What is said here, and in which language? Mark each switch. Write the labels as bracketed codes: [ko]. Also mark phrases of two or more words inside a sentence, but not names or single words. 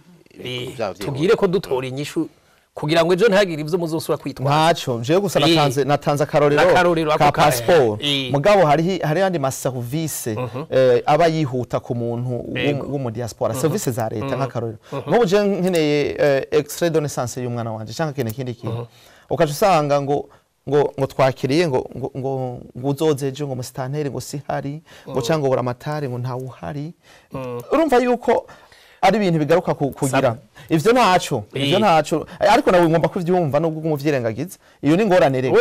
[rn] tugire ko dutora inyishu kugira ngo ejo ntihagire ivyo muzosura kwitwaza ntaco jewe gusa natanze akarorero N'akarorero ka ako ka- passport mugabo hari yandi ma service aba yihuta ku muntu wo mu diaspora service za leta nk'akarorero nk'ubu je nkeneye [fr] extrait de naissance [rn] y'umwana wanje canke kindi kintu ukaje usanga ngo twakiriye ngo uzoze ejo ngo musitanteri ngo sihari ngo cyangwa bura amatari ngo ntawe uhari urumva yuko ari ibintu bigaruka kugira ivyo ntaco ariko nawe ngomba kuvyumva nubwo umuvyirengagiza iyo ni ingorane rero